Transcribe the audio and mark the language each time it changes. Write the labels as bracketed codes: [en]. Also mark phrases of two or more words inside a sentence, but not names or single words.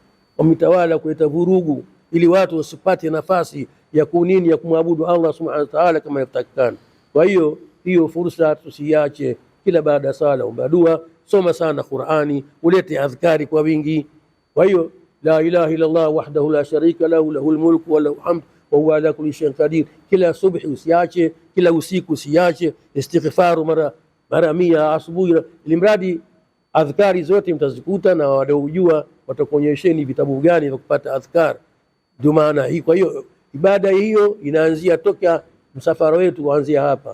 [sw] Wametawala kuleta vurugu ili watu wasipate nafasi ya kunini ya kumwabudu [ar] الله سبحانه وتعالى [sw] kama yatakikana. Kwa hiyo fursa tusiache, kila baada ya sala omba dua, soma sana Qur'ani, ulete adhkari kwa wingi. Kwa hiyo [ar] لا إله إلا الله وحده لا شريك له، له الملك وله الحمد وهو على كل شيء قدير. [sw] Kila subhi usiache, kila usiku usiache istighfaru mara 100 asubuhi, ilimradi adhkari zote mtazikuta, na wanaojua watakuonyesheni vitabu gani vya kupata adhkar. Ndio maana hii. Kwa hiyo ibada hiyo inaanzia toka msafara wetu kuanzia hapa.